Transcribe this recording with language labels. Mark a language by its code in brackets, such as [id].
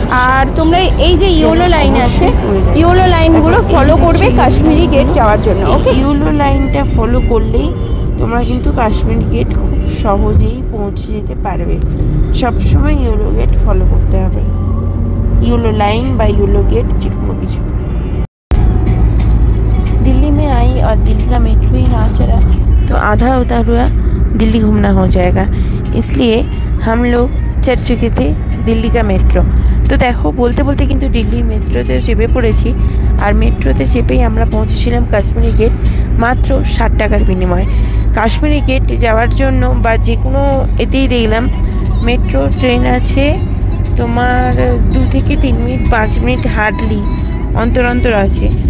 [bn] আর তোমরা এই যে ইয়েলো লাইন আছে, ইয়েলো লাইনগুলো ফলো করবে কাশ্মীরি গেট যাওয়ার জন্য। ওকে, ইয়েলো লাইনটা ফলো করলেই তোমরা কিন্তু কাশ্মীরি গেট খুব সহজেই পৌঁছে যেতে পারবে। সবসময় ইয়েলো গেট ফলো করতে হবে, ইয়েলো লাइन বা येलो गेट যে কোনো কিছু। [hi] दिल्ली में आई और दिल्ली का मेट्रो ही ना चला तो आधा हुआ दिल्ली घूमना हो जाएगा, इसलिए हम लोग चढ़ चुके थे दिल्ली का मेट्रो। [bn] তো দেখো বলতে বলতে কিন্তু দিল্লির মেট্রোতে চেপে পড়েছি। আর মেট্রোতে চেপেই আমরা পৌঁছেছিলাম কাশ্মীরি গেট মাত্র 60 টাকার বিনিময়ে। কাশ্মীরি গেট যাওয়ার জন্য বা যে কোনো এতেই দেখলাম মেট্রো ট্রেন আছে তোমার 2 থেকে 3 মিনিট 5 মিনিট হার্ডলি অন্তর অন্তর আছে।